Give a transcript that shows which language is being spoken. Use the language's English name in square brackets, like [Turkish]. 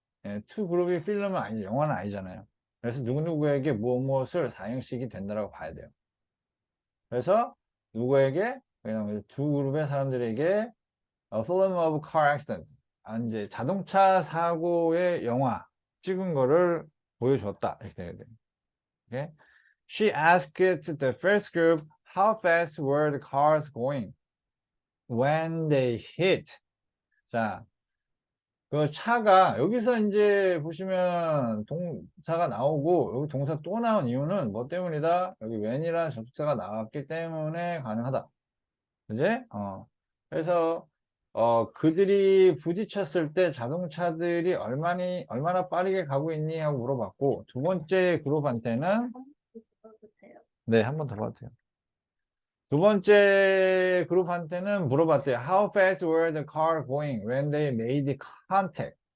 [Korean] 예, 투 그룹이 필름은 아니죠. 영화는 아니잖아요. 그래서 누구누구에게 무엇을 4형식이 된다라고 봐야 돼요. 그래서, 누구에게, 그냥 두 그룹의 사람들에게 [English] A film of car accident. [Korean] 이제 자동차 사고의 영화 찍은 거를 보여줬다. 이렇게 해야 돼. Okay? [English] She asked the first group how fast were the cars going when they hit. [Korean] 자, 그 차가 여기서 이제 보시면 동사가 나오고 여기 동사 또 나온 이유는 뭐 때문이다? 여기 when이라는 접속사가 나왔기 때문에 가능하다. 그지? 그래서, 그들이 부딪혔을 때 자동차들이 얼마나 빠르게 가고 있니? 하고 물어봤고, 두 번째 그룹한테는, 네, 한 번 더 봐도 돼요. 두 번째 그룹한테는 물어봤대요. [English] How fast were the car going when they made contact?